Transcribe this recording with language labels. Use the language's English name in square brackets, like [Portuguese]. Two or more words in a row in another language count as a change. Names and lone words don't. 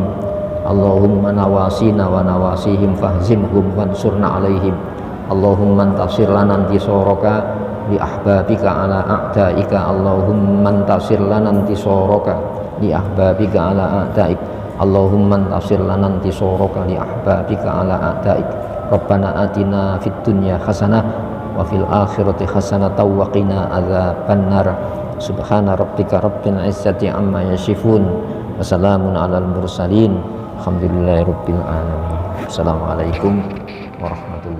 [Arabic] اللهم نواصينا ونواصيهم فاهزمهم وانصرنا عليهم. اللهم انتصر لنا انتصارك لأحبابك على أعدائك. اللهم انتصر لنا انتصارك لأحبابك على أعدائك. اللهم انتصر لنا انتصارك لأحبابك على أعدائك. ربنا آتنا في الدنيا حسنة وفي الآخرة حسنة وقنا عذاب النار. سبحان ربك رب العزة عما يصفون وسلام على المرسلين. الحمد لله رب العالمين. السلام عليكم ورحمة الله وبركاته.